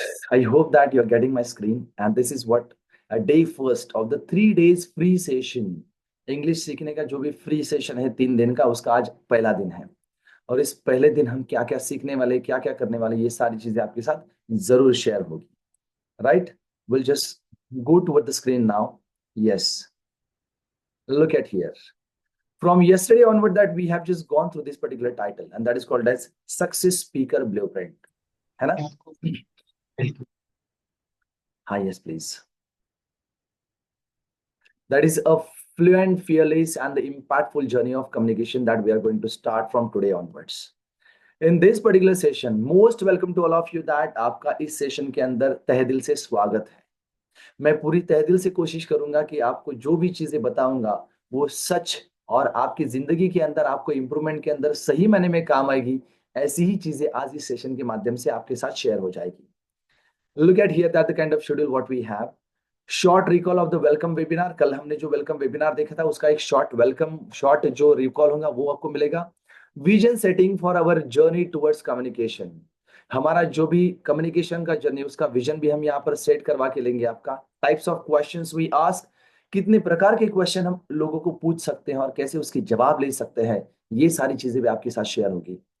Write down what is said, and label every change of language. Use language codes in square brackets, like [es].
[en] I hope that you're getting my screen, and this is what a day first of the 3 days free session. [hi] English सीखने का जो भी free session है 3 दिन का, उसका आज पहला दिन है. और इस पहले दिन हम क्या क्या सीखने वाले, क्या क्या करने वाले, ये सारी चीजें आपके साथ जरूर शेयर होगी. [en] Right? Will just go toward the screen now. Yes, look at here. From yesterday onward that we have just gone through this particular title, and that is called as Success Speaker Blueprint. [hi] है ना? [en] हाँ, yes please. That is a fluent, fearless, and the impactful journey of communication that we are going to start from today onwards. In this particular session, most welcome to all of you that [hi] आपका इस session के अंदर तहे दिल से स्वागत है. मैं पूरी तहे दिल से कोशिश करूंगा कि आपको जो भी चीजें बताऊंगा वो सच और आपकी जिंदगी के अंदर, आपको इंप्रूवमेंट के अंदर सही मायने में काम आएगी. ऐसी ही चीजें आज इस सेशन के माध्यम से आपके साथ शेयर हो जाएगी. [en] Look at here that the kind of schedule what we have. Short recall of the welcome webinar. [hi] कल हमने जो वेलकम वेबिनार देखा था उसका एक शॉर्ट जो रिकॉल होगा वो आपको मिलेगा. [en] Vision setting for our journey towards communication. [hi] हमारा जो भी कम्युनिकेशन का जर्नी, उसका विजन भी हम यहाँ पर सेट करवा के लेंगे. आपका [en] types of questions we ask, [hi] कितने प्रकार के क्वेश्चन हम लोगों को पूछ सकते हैं और कैसे उसकी जवाब ले सकते हैं, ये सारी चीजें भी आपके साथ शेयर होगी.